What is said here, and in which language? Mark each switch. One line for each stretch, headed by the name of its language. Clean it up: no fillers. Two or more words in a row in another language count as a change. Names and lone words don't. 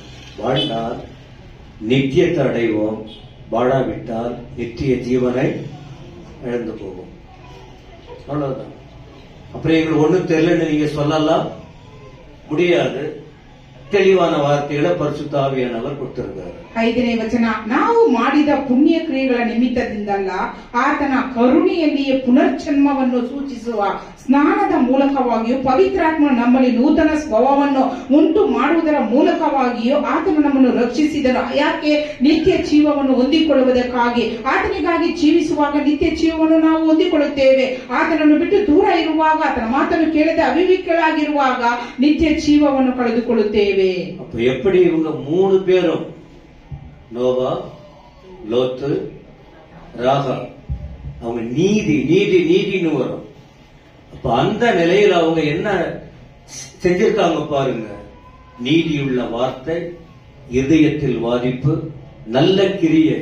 Tamil: வாழ்ந்தால் நித்தியத்தை அடைவோம், வாழாவிட்டால் நித்திய ஜீவனை இழந்து போவோம். அவ்வளவுதான். அப்புறம் எங்களுக்கு ஒண்ணும் தெரியலன்னு நீங்க சொல்லலாம் முடியாது. தெளிவான வார்த்தைகளை பரிசுத்த ஆவியானவர் கொடுத்திருக்காரு.
Kannada: 5ನೇ ವಚನ, ನಾವು ಮಾಡಿದ ಪುಣ್ಯ ಕ್ರಿಯೆಗಳ ನಿಮಿತ್ತದಿಂದಲ್ಲ, ಆತನ ಕರುಣೆಯಲ್ಲಿಯೇ ಪುನರ್ಜನ್ಮವನ್ನು ಸೂಚಿಸುವ ಸ್ನಾನದ ಮೂಲಕವಾಗಿಯೂ ಪವಿತ್ರಾತ್ಮ ನಮ್ಮಲ್ಲಿ ನೂತನ ಸ್ವಭಾವವನ್ನು ಉಂಟು ಮಾಡುವುದರ ಮೂಲಕವಾಗಿಯೂ ಆತನು ನಮ್ಮನ್ನು ರಕ್ಷಿಸಿದನು. ಯಾಕೆ? ನಿತ್ಯ ಜೀವವನ್ನು ಹೊಂದಿಕೊಳ್ಳುವುದಕ್ಕಾಗಿ. ಆತನಿಗಾಗಿ ಜೀವಿಸುವಾಗ ನಿತ್ಯ ಜೀವವನ್ನು ನಾವು ಹೊಂದಿಕೊಳ್ಳುತ್ತೇವೆ. ಆತನನ್ನು ಬಿಟ್ಟು ದೂರ ಇರುವಾಗ, ಆತನ ಮಾತನ್ನು ಕೇಳದೆ ಅವಿವೇಕಿಗಳಾಗಿರುವಾಗ ನಿತ್ಯ ಜೀವವನ್ನು ಕಳೆದುಕೊಳ್ಳುತ್ತೇವೆ. ನೋಡುತ್ತೇವೆ.
Tamil: அப்ப எப்படி இவங்க 3 பேரும் நோவா, லோத்து, ராகா அவங்க நீதி நீதி நீதின்னு வரும். அப்ப அந்த நிலையில அவங்க என்ன செஞ்சிருக்காங்க பாருங்க. நீதியுள்ள வார்த்தை, இதயத்தில் வாதிப்பு, நல்ல கிரியை.